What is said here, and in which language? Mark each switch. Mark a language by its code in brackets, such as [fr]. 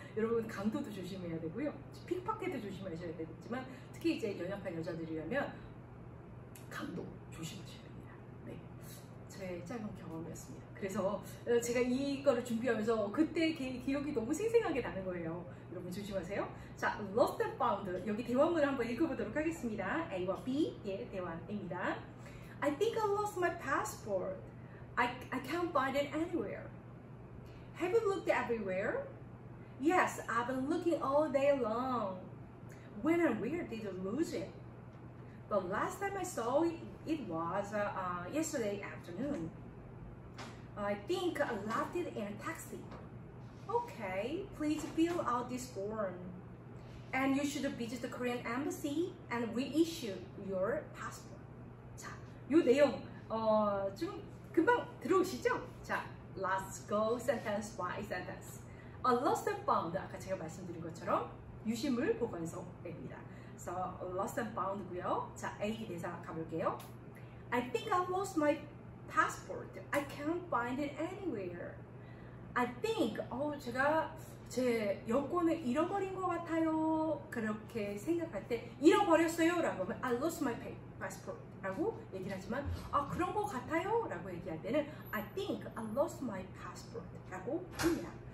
[ko] 여러분, 강도도 조심해야 되고요. 픽파켓도 조심하셔야 되겠지만, 특히 이제 연약한 여자들이라면 강도 조심하셔야 됩니다. 네, 제 짧은 경험이었습니다. 그래서 제가 이거를 준비하면서 그때 기억이 너무 생생하게 나는 거예요. 여러분 조심하세요. 자, lost and found, 여기 대화문을 한번 읽어보도록 하겠습니다. A와 B의 대화입니다. [en] I think I lost my passport. I can't find it anywhere. Have you looked everywhere? Yes, I've been looking all day long. when and where did you lose it? The last time I saw it, it was yesterday afternoon. I think I left it in a taxi. Okay, please fill out this form. And you should visit the Korean embassy and reissue your passport. [ko] 자, 요 내용 좀 금방 들어오시죠? [en] 자, let's go sentence by sentence. [ko] A lost and found, 아까 제가 말씀드린 것처럼 유실물 보관소입니다. [en] So, lost and found고요. [ko] 자, A 대사 가볼게요. [en] I think I lost my passport. I can't find it anywhere. I think, [ko] 제가 제 여권을 잃어버린 것 같아요. 그렇게 생각할 때 잃어버렸어요 라고 하면 [en] I lost my passport [ko] 라고 얘기를 하지만 그런 것 같아요 라고 얘기할 때는 [en] I think I lost my passport [ko] 라고 합니다.